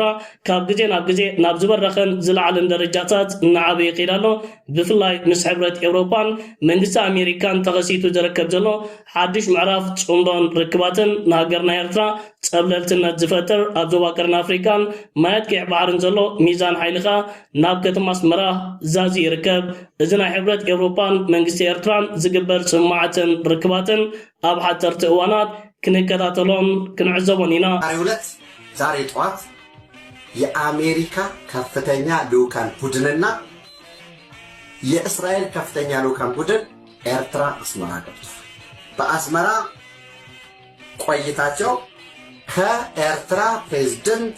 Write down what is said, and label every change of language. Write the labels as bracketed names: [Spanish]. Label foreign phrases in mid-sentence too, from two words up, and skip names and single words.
[Tigrinya] ካብ ግዜ ናብ ግዜ ናብ ዝበረኸን ዝለዓለን ደረጃታት እናዓበየ ይኸይድ ኣሎ። ብፍላይ ምስ ሕብረት ኤውሮፓን መንግስቲ ኣሜሪካን ተኸሲቱ ዝርከብ ዘሎ ሓድሽ ምዕራፍ ጽምዶን ርክባትን ንሃገርና ኤርትራ ጸብለልትነት ዝፈጥር ኣብ ዞባ ቀርኒ ኣፍሪካን ማየት ቅዕ ባሕርን ዘሎ ሚዛን ሓይልኻ ናብ ከተማ ኣስመራ ዛዚ ይርከብ። እዚ ናይ ሕብረት ኤውሮፓን መንግስቲ ኤርትራን ዝግበር ስምምዓትን ርክባትን ኣብ ሓፀርቲ እዋናት ክንከታተሎም ክንዕዘቦን ኢና። [Amharic] ዛሬ ጠዋት የአሜሪካ ከፍተኛ ልኡካን ቡድንና የእስራኤል ከፍተኛ ልኡካን ቡድን ኤርትራ አስመራ ገብቷል። በአስመራ ቆይታቸው ከኤርትራ ፕሬዝዳንት